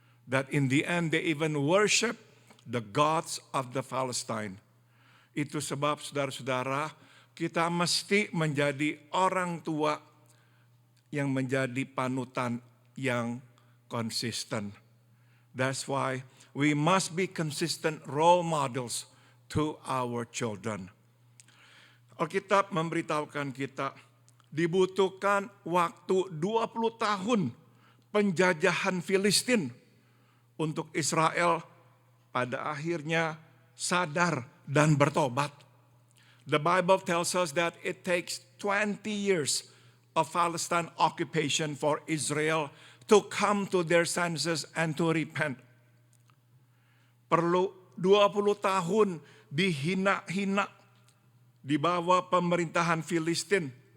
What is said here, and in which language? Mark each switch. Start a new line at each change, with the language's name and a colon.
English: That in the end they even worship the gods of the Palestine.
Indonesian: Itu sebab saudara-saudara, kita mesti menjadi orang tua yang menjadi panutan yang konsisten.
English: That's why we must be consistent role models to our children.
Indonesian: Alkitab memberitahukan kita, dibutuhkan waktu 20 tahun penjajahan Filistin untuk Israel pada akhirnya sadar dan bertobat.
English: The Bible tells us that it takes 20 years of Palestine occupation for Israel to come to their senses and to repent.
Indonesian: Perlu 20 tahun dihina-hina di bawah pemerintahan Filistin.